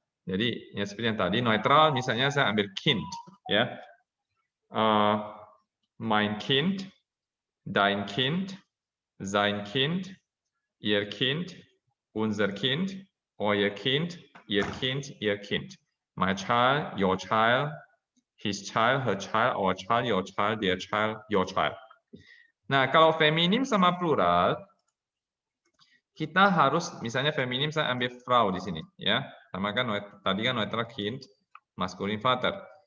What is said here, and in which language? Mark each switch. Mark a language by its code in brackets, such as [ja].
[id] Jadi ya seperti yang tadi netral, misalnya saya ambil Kind, ya. [de] Mein Kind, dein Kind, sein Kind, ihr Kind, unser Kind, euer Kind, ihr Kind, ihr Kind. [en] My child, your child, his child, her child, our child, your child, their child, your child. [id] Nah, kalau feminim sama plural, kita harus, misalnya feminim saya ambil Frau di sini, ya. Sama kan tadi kan netral Kind, maskulin Vater.